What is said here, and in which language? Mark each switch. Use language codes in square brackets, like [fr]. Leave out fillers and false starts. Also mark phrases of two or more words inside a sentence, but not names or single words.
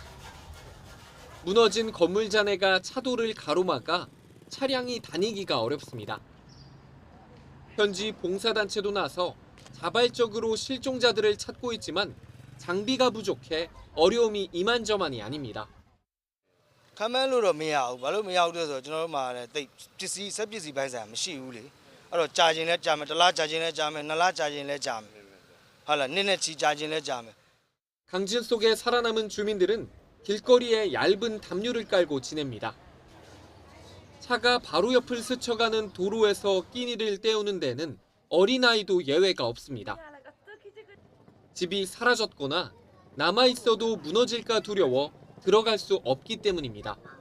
[ko] 무너진 건물 잔해가 차도를 가로막아 차량이 다니기가 어렵습니다. 현지 봉사단체도 나서 자발적으로 실종자들을 찾고 있지만 장비가 부족해 어려움이 이만저만이 아닙니다. [my] ခမ်းမ်းလို့တော့မရဘူးဘာလို့မရဘူးလဲဆိုတော့ကျွန်တော်တို့မှာလည်းတိတ်ပစ္စည်းစက်ပစ္စည်းပိုင်းဆိုင်မရှိဘူးလေအဲ့တော့ကြာခြင်းလဲကြာမယ်တစ်လကြာခြင်းလဲကြာမယ်နှစ်လကြာခြင်းလဲကြာမယ်ဟုတ်လားနှစ်နဲ့ချီကြာခြင်းလဲကြာမယ် [ko] 강진 속에 살아남은 주민들은 길거리에 얇은 담요를 깔고 지냅니다. 차가 바로 옆을 스쳐가는 도로에서 끼니를 때우는 데는 어린아이도 예외가 없습니다. 집이 사라졌거나 남아있어도 무너질까 두려워 들어갈 수 없기 때문입니다.